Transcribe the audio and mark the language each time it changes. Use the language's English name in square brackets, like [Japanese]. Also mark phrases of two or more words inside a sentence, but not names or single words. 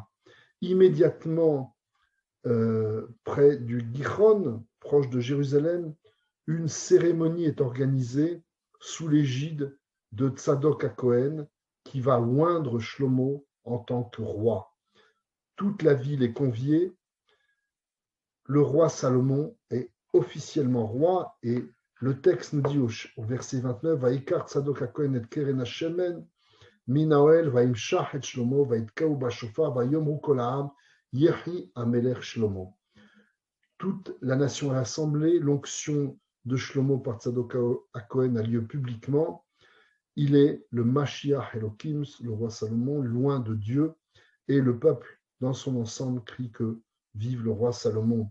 [French] Immédiatement près du Gichon, proche de Jérusalem, une cérémonie est organisée sous l'égide de Tzadok HaKohen qui va oindre Shlomo en tant que roi. Toute la ville est conviée. Le roi Salomon est officiellement roi et le texte nous dit au verset 29 [Hebrew] ויקח צדוק הכהן את קרן השמן מן האהל וימשח את שלמה ויתקעו בשופר ויאמרו כל העם יחי המלך שלמה. [French] Toute la nation est rassemblée, l'onction de Shlomo par Tzadok HaKohen a lieu publiquement. Il est le [Hebrew] משיח אלוהים, [French] le roi Salomon, loin de Dieu, et le peuple dans son ensemble crie que vive le roi Salomon.